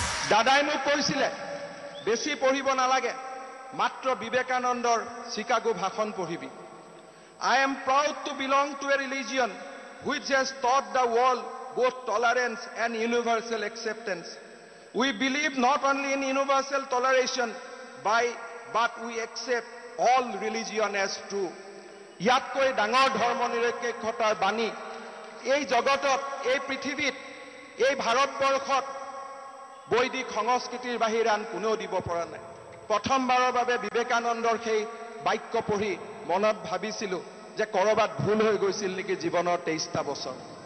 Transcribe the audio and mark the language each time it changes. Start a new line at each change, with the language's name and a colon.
Assamese: দাদাই মোক কৈছিলে বেছি পঢ়িব নালাগে মাত্ৰ বিবেকানন্দৰ চিকাগো ভাষণ পঢ়িবি
English: I am proud to belong to a religion which has taught the world both tolerance and universal acceptance. We believe not only in universal toleration but we accept all religion as true.
Assamese: ইয়াতকৈ ডাঙৰ ধৰ্মনিৰপেক্ষতাৰ বাণী এই জগতত এই পৃথিৱীত এই ভাৰতবৰ্ষত বৈদিক সংস্কৃতিৰ বাহিৰে আন কোনেও দিব পৰা নাই প্ৰথমবাৰৰ বাবে বিবেকানন্দৰ সেই বাক্য পঢ়ি মনত ভাবিছিলো যে কৰবাত ভুল হৈ গৈছিল নেকি জীৱনৰ 23টা বছৰ